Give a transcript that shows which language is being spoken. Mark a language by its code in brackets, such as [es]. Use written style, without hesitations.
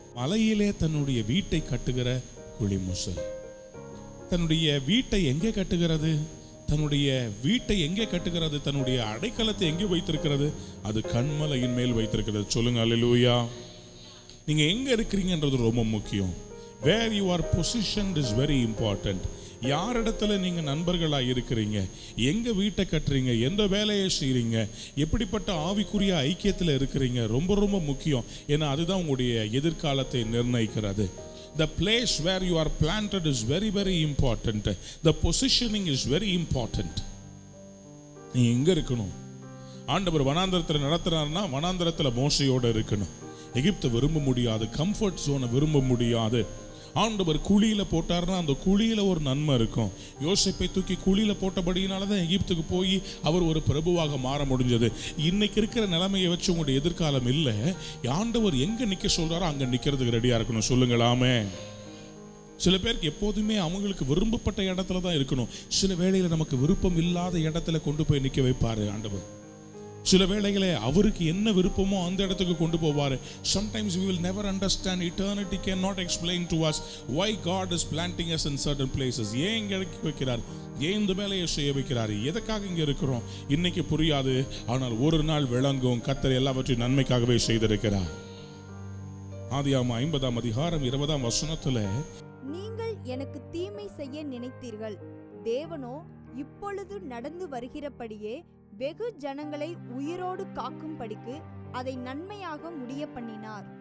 [ta] மலையிலே தன்னுடைய வீட்டை கட்டுகிற குழி முசல் தன்னுடைய வீட்டை எங்கே கட்டுகிறது? தன்னுடைய வீட்டை எங்கே கட்டுகிறது? தன்னுடைய அடைக்கலத்தை எங்கே வைத்திருக்கிறது? அது கண்மலையின் மேல் வைத்திருக்கிறது. சொல்லுங்க அல்லேலூயா. நீங்க எங்க இருக்கிறீங்கன்றது ரொம்ப முக்கியம். [en] Where you are positioned is very important. [ta] யார் இடத்துல நீங்க நண்பர்களா இருக்கிறீங்க, எங்க வீட்டை கட்டுறீங்க, எந்த வேலையை செய்றீங்க, எப்படிப்பட்ட ஆவிக்குரிய ஐக்கியத்தில் இருக்கிறீங்க, ரொம்ப ரொம்ப முக்கியம். ஏன்னா அதுதான் உங்களுடைய எதிர்காலத்தை நிர்ணயிக்கிறது. [en] The place where you are planted is very very important. The positioning is very important. [ta] நீ எங்க இருக்கணும்? ஆண்டவர் வனாந்தரத்தில் நடத்துறாருன்னா வனாந்தரத்தில் மோசையோட இருக்கணும். எகிப்தை விரும்ப முடியாது, கம்ஃபர்ட் ஜோனை விரும்ப முடியாது. ஆண்டவர் குழியில போட்டார்னா அந்த குழியில ஒரு நன்மை இருக்கும். யோசேப்பை தூக்கி குழியில போட்டபடியினால தான் எகிப்துக்கு போய் அவர் ஒரு பிரபுவாக மாற முடிஞ்சது. இன்னைக்கு இருக்கிற நிலைமையை வச்சு உங்களுடைய எதிர்காலம் இல்லை. ஆண்டவர் எங்க நிக்க சொல்றாரோ அங்க நிக்கிறதுக்கு ரெடியா இருக்கணும். சொல்லுங்களாமே. சில பேருக்கு எப்போதுமே அவங்களுக்கு விரும்பப்பட்ட இடத்துல தான் இருக்கணும். சில வேளையில நமக்கு விருப்பம் இல்லாத இடத்துல கொண்டு போய் நிக்க வைப்பாரு ஆண்டவர். சில வேளைகளே அவருக்கு என்ன விருப்பமோ அந்த இடத்துக்கு கொண்டு போவாரு. [en] Sometimes we will never understand. Eternity cannot explain to us why God is planting us in certain places. [ta] ஏன் இங்க வைக்கிறார், ஏன் இந்த வேலையை செய்ய வைக்கிறார், எதற்காக இங்க இருக்கிறோம் இன்னைக்கு புரியாது. ஆனால் ஒரு நாள் விளங்கும். கர்த்தர் எல்லாவற்றையும் நன்மைக்காகவே செய்திருக்கிறார். ஆதியாகமம் 50ஆம் அதிகாரம் 20ஆம் வசனத்துல, நீங்கள் எனக்கு தீமை செய்ய நினைத்தீர்கள், தேவனோ இப்பொழுது நடந்து வருகிறபடியே வெகு ஜனங்களை உயிரோடு காக்கும்படிக்கு அதை நன்மையாக முடிய பண்ணினார்.